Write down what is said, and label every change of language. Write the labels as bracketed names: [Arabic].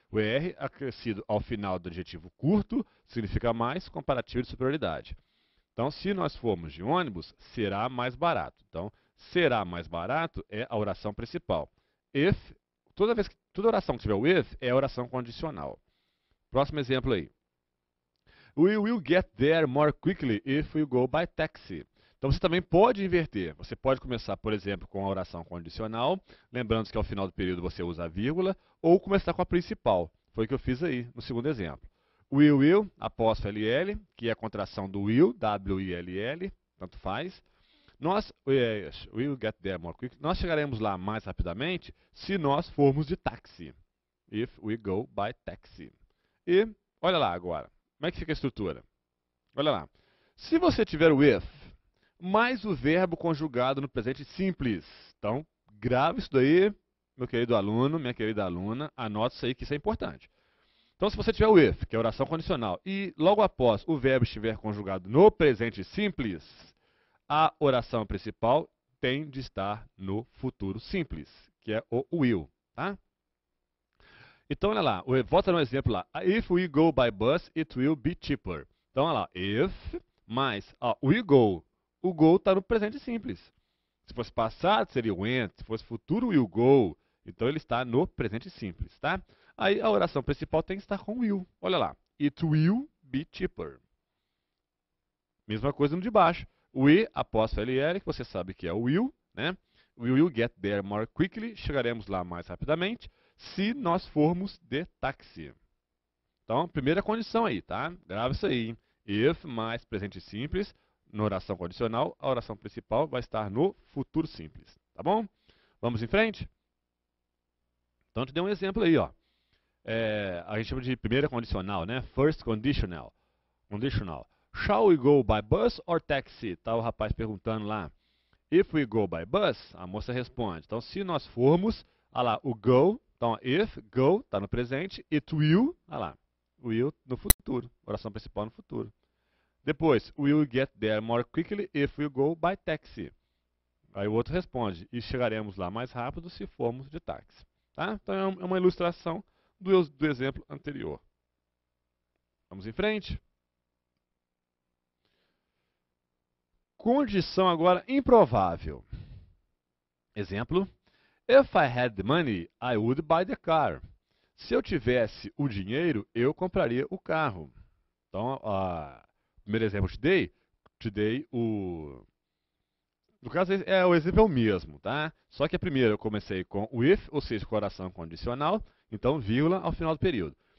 [Portuguese] O ER acrescido ao final do adjetivo curto significa mais, comparativo de superioridade. Então, se nós formos de ônibus, será mais barato. Então, será mais barato é a oração principal. If, toda oração que tiver o if é a oração condicional. Próximo exemplo aí. [English] We will get there more quickly if we go by taxi. [Portuguese] Então você também pode inverter. Você pode começar, por exemplo, com a oração condicional, lembrando que ao final do período você usa a vírgula, ou começar com a principal. Foi o que eu fiz aí no segundo exemplo. We will, apóstrofo LL, que é a contração do will, W-I-L-L, tanto faz. [English] We'll get there more quickly. [Portuguese] Nós chegaremos lá mais rapidamente se nós formos de táxi. [English] If we go by taxi. [Portuguese] E, olha lá agora, como é que fica a estrutura? Olha lá. Se você tiver o if, mais o verbo conjugado no presente simples. Então, grave isso daí, meu querido aluno, minha querida aluna, anote isso aí que isso é importante. Então, se você tiver o if, que é a oração condicional, e logo após o verbo estiver conjugado no presente simples, a oração principal tem de estar no futuro simples, que é o will, tá? Então, olha lá, volta no exemplo lá. [English] If we go by bus, it will be cheaper. [Portuguese] Então, olha lá, if mais [English] we go. [Portuguese] O go está no presente simples. Se fosse passado, seria went. Se fosse futuro, will go. Então, ele está no presente simples, tá? Aí, a oração principal tem que estar com will. Olha lá, [English] it will be cheaper. [Portuguese] Mesma coisa no de baixo. We, apóstrofo LL, que você sabe que é o will, né? [English] We will get there more quickly. [Portuguese] Chegaremos lá mais rapidamente se nós formos de táxi. Então, primeira condição aí, tá? Grava isso aí. If mais presente simples, na oração condicional, a oração principal vai estar no futuro simples, tá bom? Vamos em frente? Então, te dei um exemplo aí, ó. A gente chama de primeira condicional, né? [English] First conditional. Conditional. Shall we go by bus or taxi? [Portuguese] Tá o rapaz perguntando lá. [English] If we go by bus, [Portuguese] a moça responde. Então, se nós formos, olha lá, o go, então, if, go, está no presente, it will, olha lá, will no futuro, oração principal no futuro. Depois, [English] we will get there more quickly if we go by taxi. [Portuguese] Aí o outro responde, e chegaremos lá mais rápido se formos de táxi. Tá? Então, é uma ilustração do exemplo anterior. Vamos em frente? Condição agora improvável. Exemplo. [English] If I had the money, I would buy the car. [Portuguese] Se eu tivesse o dinheiro, eu compraria o carro. Então, o primeiro exemplo que te dei no caso, o exemplo é o mesmo, tá? Só que a primeira eu comecei com o if, ou seja, com a oração condicional, então vírgula ao final do período.